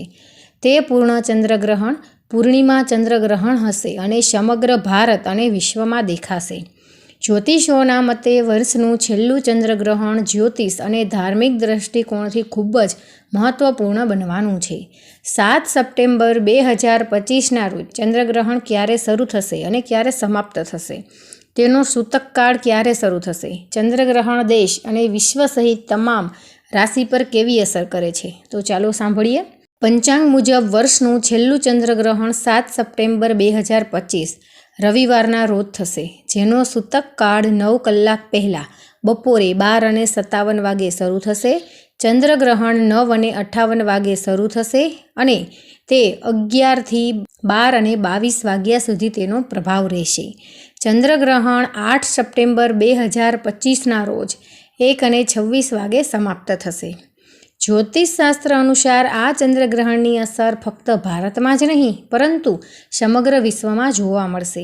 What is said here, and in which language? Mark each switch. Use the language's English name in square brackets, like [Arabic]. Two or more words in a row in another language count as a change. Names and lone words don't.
[Gujarati] તે પૂર્ણ ચંદ્રગ્રહણ પૂર્ણિમા ચંદ્રગ્રહણ હશે અને સમગ્ર ભારત અને વિશ્વમાં દેખાશે। જ્યોતિષોના મતે વર્ષનું છેલ્લું ચંદ્રગ્રહણ જ્યોતિષ અને ધાર્મિક દૃષ્ટિકોણથી ખૂબ જ મહત્વપૂર્ણ બનવાનું છે। 7 સપ્ટેમ્બર 2025 ના રોજ ચંદ્રગ્રહણ ક્યારે શરૂ થશે અને ક્યારે સમાપ્ત થશે, તેનો સૂતક કાળ ક્યારે શરૂ થશે, ચંદ્રગ્રહણ દેશ અને વિશ્વ સહિત તમામ રાશિ પર કેવી અસર કરે છે, તો ચાલો સાંભળીએ। પંચાંગ મુજબ વર્ષનું છેલ્લું ચંદ્રગ્રહણ 7 સપ્ટેમ્બર 2025 રવિવારના રોજ થશે, જેનો સૂતક કાળ 9 કલાક પહેલા બપોરે 12:57 વાગે શરૂ થશે। ચંદ્રગ્રહણ 9:58 વાગે શરૂ થશે અને તે 11 થી 12:22 વાગ્યા સુધી તેનો પ્રભાવ રહેશે। ચંદ્રગ્રહણ 8 સપ્ટેમ્બર 2025 ના રોજ 1:26 વાગે સમાપ્ત થશે। જ્યોતિષશાસ્ત્ર અનુસાર આ ચંદ્રગ્રહણની અસર ફક્ત ભારત મેં જ નહીં પરંતુ સમગ્ર વિશ્વ મેં જોવા મળશે।